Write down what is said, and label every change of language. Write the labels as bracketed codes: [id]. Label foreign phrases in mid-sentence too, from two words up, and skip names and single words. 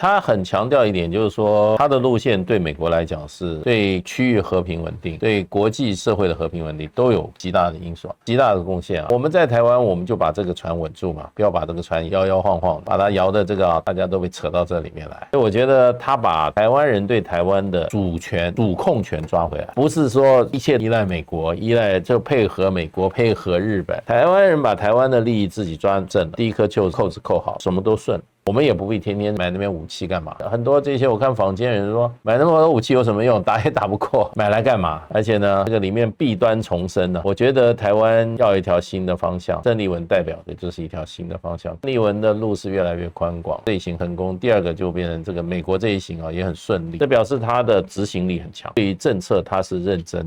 [zh] 他很強調一點，就是說他的路線對美國來講是對區域和平穩定、對國際社會的和平穩定都有極大的因素、極大的貢獻啊。我們在台灣，我們就把這個船穩住嘛，不要把這個船搖搖晃晃，把它搖的這個大家都被扯到這裡面來。所以我覺得他把台灣人對台灣的主權、主控權抓回来，不是說一切依賴美國，依賴就配合美國、配合日本。台灣人把台灣的利益自己抓正了，第一顆扣子扣好，什麼都順。我們也不必天天買那邊武器幹嘛。很多這些我看坊間人說，買那麼多武器有什麼用？打也打不過，買來幹嘛？而且呢，這個裡面弊端叢生呢。我覺得台灣要一條新的方向，鄭麗文代表的就是一條新的方向。鄭麗文的路是越來越寬廣，這一行成功，第二個就變成這個美國這一行啊也很順利，這表示他的執行力很強，對於政策他是認真。